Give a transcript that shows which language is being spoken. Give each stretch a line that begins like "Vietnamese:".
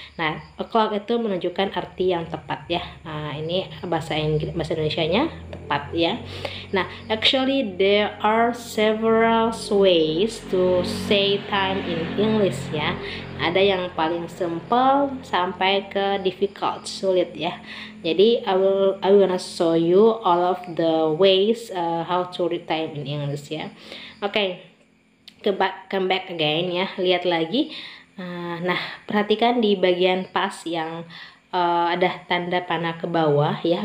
Indonesian: Nah, o'clock itu menunjukkan arti yang tepat ya. Ini bahasa Indonesianya tepat ya.
English: Nah, actually there are several ways to say time in English ya.
Indonesian: Ada yang paling simple sampai ke difficult, sulit ya. Jadi
English: I gonna show you all of the ways how to read time in English ya. Oke, come back again ya.
Indonesian: Lihat lagi. Nah, perhatikan di bagian pas yang ada tanda panah ke bawah ya.